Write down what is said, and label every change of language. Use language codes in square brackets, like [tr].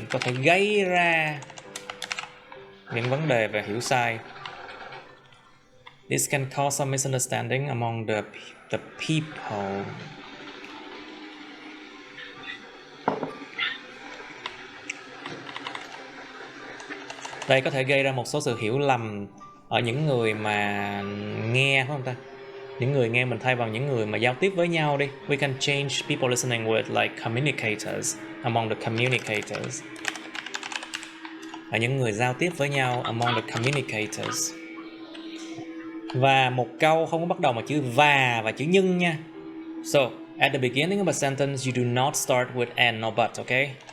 [vi] Có thể gây ra những vấn đề về hiểu sai. [en] This can cause some misunderstanding among the people. [vi] Đây có thể gây ra một số sự hiểu lầm ở những người mà nghe, phải không ta? Những người nghe mình thay bằng những người mà giao tiếp với nhau đi. [en] We can change people listening with like communicators, among the communicators. [vi] Ở những người giao tiếp với nhau, [en] among the communicators. [vi] Và một câu không có bắt đầu bằng chữ và chữ nhưng nha. [en] So, at the beginning of a sentence, you do not start with and or but, okay?